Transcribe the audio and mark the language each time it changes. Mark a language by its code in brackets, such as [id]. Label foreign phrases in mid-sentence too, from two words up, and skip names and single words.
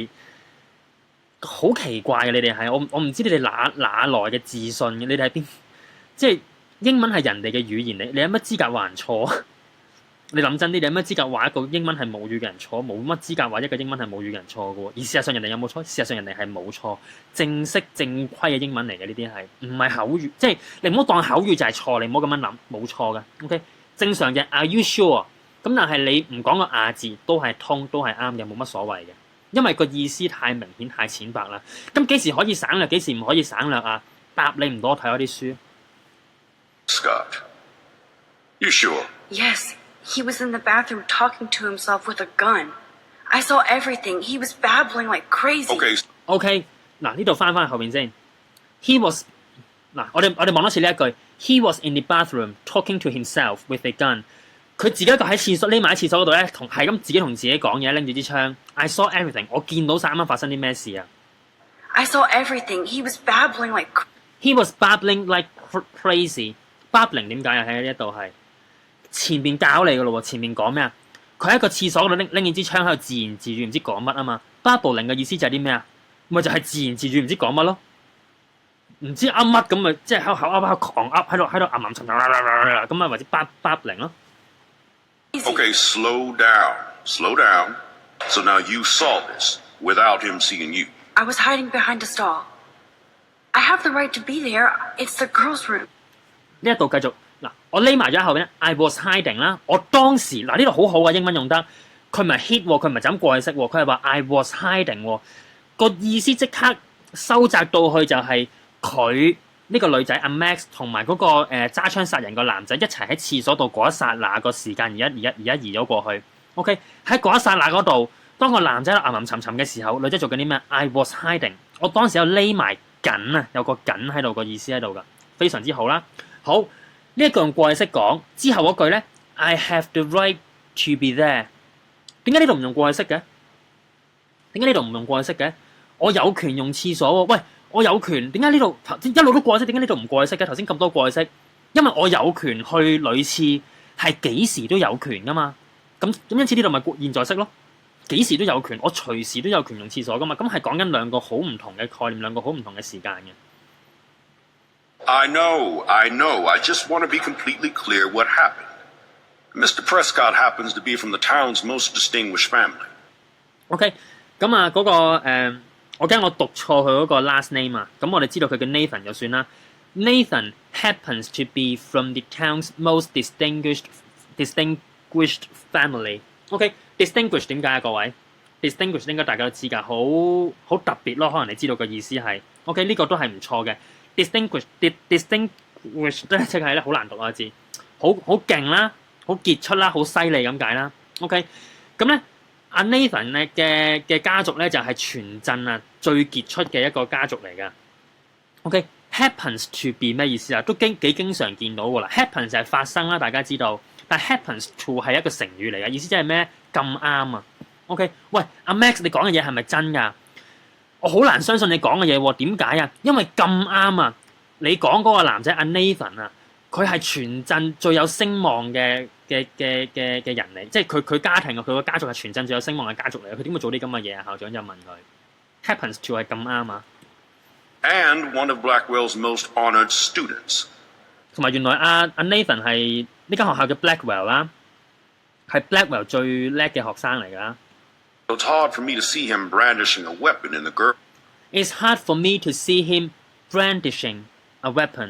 [yue] 好奇怪嘅，你哋係我唔知你哋哪來嘅自信嘅，你哋喺邊？即係英文係人哋嘅語言，你有乜資格話人錯？你諗真啲，你有乜資格話一個英文係母語嘅人錯？冇乜資格話一個英文係母語嘅人錯嘅喎。而事實上人哋有冇錯？事實上人哋係冇錯，正式正規嘅英文嚟嘅呢啲係，唔係口語，即係你唔好當口語就係錯，你唔好咁樣諗，冇錯嘅。OK， 正常嘅 [en] Are you sure？ [yue] 咁但係你唔講個亞字都係通，都係啱嘅，冇乜所謂嘅，因為個意思太明顯太淺白啦。咁幾時可以省略？幾時唔可以省略啊？答你唔到，我睇我啲書。 [en] Scott, you sure? Yes, he was in the bathroom talking to himself with a gun. I saw everything. He was babbling like crazy. Okay, [yue] OK， 嗱呢度翻去後面先。 [en] He was [yue] 嗱，我哋望多次呢一句。 [en] He was in the bathroom talking to himself with a gun。 [yue] 佢自己一個喺廁所匿埋喺廁所嗰度咧，係咁自己同自己講嘢，拎住支槍。 [en] I saw everything， [yue] 我見到晒啱啱發生啲咩事啊 [en] I saw everything. He was babbling like ？He was babbling like crazy。babbling 點解啊？ [yue] 喺呢一度係前面教你嘅咯喎，前面講咩啊？佢喺個廁所嗰度拎住支槍喺度自言自語，唔知講乜啊嘛。babbling 嘅意思就係啲咩啊？咪就係自言自語，唔知講乜咯。唔知噏乜咁咪即係喺度口噏狂噏，喺度吟沉沉咁咪或者babbling 咯。 [en] okay, slow down. Slow down. So now you saw this without him seeing you. I was hiding behind a stall. I have the right to be there. It's the girls' room. [yue] 呢一度繼續嗱，我匿埋咗喺後邊咧。 [en] I was hiding [yue] 啦，我當時嗱呢度好好啊，英文用得，佢唔係 hid 喎，佢唔係就咁過去式喎，佢係話 [en] I was hiding [yue] 喎，個意思即刻收窄到去就係佢呢個女仔阿 Max 同埋嗰個揸槍殺人個男仔一齊喺廁所度嗰一剎那個時間而家移咗過去。OK， 喺嗰一剎那嗰度，當個男仔吟沉沉嘅時候，女仔做緊啲咩 ？ [en] I was hiding， [yue] 我當時有匿埋緊啊，有個緊喺度個意思喺度㗎，非常之好啦。好，呢一句用過去式講之後嗰句咧 ， [en] I have the right to be there。 [yue] 點解呢度唔用過去式嘅？點解呢度唔用過去式嘅？我有權用廁所喎。喂，我有權，點解呢度一路都過去式？點解呢度唔過去式嘅？頭先咁多過去式，因為我有權去女廁係幾時都有權噶嘛。咁因此呢度咪現在式咯。幾時都有權，我隨時都有權用廁所噶嘛。咁係講緊兩個好唔同嘅概念，兩個好唔同嘅時間嘅。 [en] I know. I just want to be completely clear what happened. Mr. Prescott happens to be from the town's most distinguished family. [yue] OK， 咁啊嗰個我驚我讀錯佢嗰個 [en] last name [yue] 啊。 [en] 咁我哋知道佢叫 Nathan 就算啦。 Nathan happens to be from the town's most distinguished family. [yue] OK，distinguished 點解啊？各位 distinguished 應該大家都知㗎，好特別咯。可能你知道個意思係 OK， 呢個都係唔錯嘅。distinguished 咧即係咧好難讀啊字，好勁啦，好傑出啦，好犀利咁解啦。OK， 咁咧阿 Nathan 咧嘅家族咧就係全鎮啊最傑出嘅一個家族嚟㗎。OK， [en] happens to be [yue] 咩意思啊？都幾經常見到㗎啦。happens 就係發生啦，大家知道，但 [en] happens to [yue] 係一個成語嚟嘅，意思即係咩？咁啱啊。OK， 喂，阿 Max 你講嘅嘢係咪真㗎？我好難相信你講嘅嘢喎，點解啊？因為咁啱啊！你講嗰個男仔阿 Nathan 啊，佢係全鎮最有聲望嘅人嚟，即係佢家庭啊，佢個家族係全鎮最有聲望嘅家族嚟，佢點會做啲咁嘅嘢啊？校長就問佢 ， [en] happens to [yue] 係咁啱啊！ [en] And one of Blackwell's most honored students. [yue] 同埋原來阿 Nathan 係呢間學校嘅 Blackwell 啦，係 Blackwell 最叻嘅學生嚟㗎。 [en] It's hard for me to see him brandishing a weapon in the girl. It's hard for me to see him brandishing a weapon.